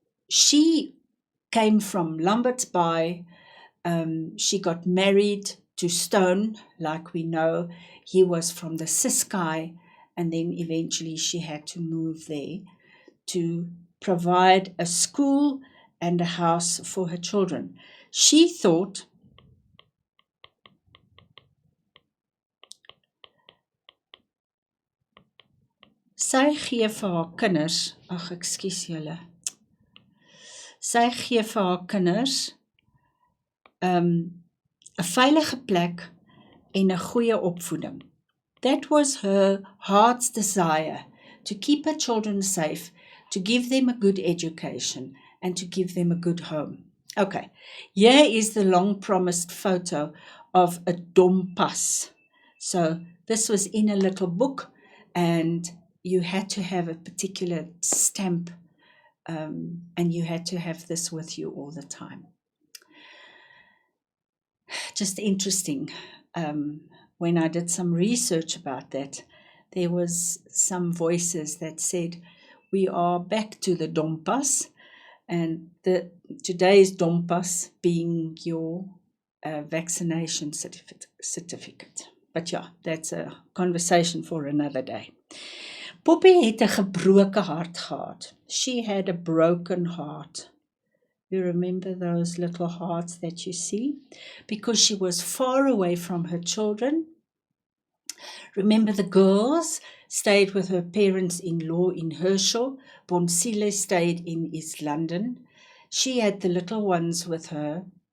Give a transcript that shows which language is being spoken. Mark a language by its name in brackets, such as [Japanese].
[English] She came from Lambert's Bay. She got married to Stone, like we know. He was from the Ciskei, and then eventually she had to move there to provide a school and a house for her children. She thought [Afrikaans] sy gee vir haar kinders, sy gee vir haar kinders 'n veilige plek en 'n goeie opvoeding. [English] That was her heart's desire, to keep her children safe, to give them a good education, and to give them a good home. Okay, here is the long-promised photo of a dompas. So this was in a little book, and you had to have a particular stamp, and you had to have this with you all the time. Just interesting. When I did some research about that, there was some voices that said, we are back to the dompas, and today's dompas being your vaccination certificate. But yeah, that's a conversation for another day. [Afrikaans] Poppy het 'n gebroke hart gehad. [English] She had a broken heart. You remember those little hearts that you see? Because she was far away from her children. Remember, the girls stayed with her parents-in-law in Herschel. Bonsile stayed in East London. She had the little ones with her.